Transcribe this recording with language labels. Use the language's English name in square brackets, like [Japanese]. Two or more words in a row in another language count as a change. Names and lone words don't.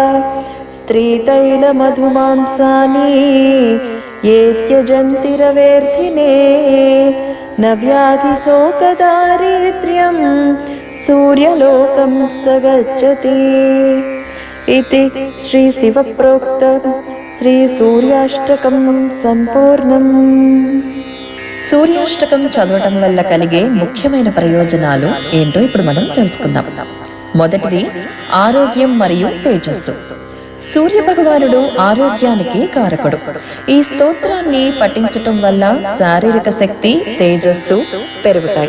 [Sanskrit] स्त्रीतैलमधुमांसानि ये त्यजन्तिरवेर्थिने न व्याधिशोकदारिद्र्यं सूर्यलोकं स गच्छति। इति श्री शिवप्रोक्त श्री सूर्याष्टकं సంపూర్ణం। [Telugu] సూర్యాష్టకం చదవటం వల్ల కలిగే ముఖ్యమైన ప్రయోజనాలు ఏంటో ఇప్పుడు మనం తెలుసుకుందాం. మొదటిది ఆరోగ్యం మరియు తేజస్సు. సూర్య భగవానుడు ఆరోగ్యానికి కారకుడు. ఈ స్తోత్రాన్ని పఠించటం వల్ల శారీరక శక్తి, తేజస్సు పెరుగుతాయి.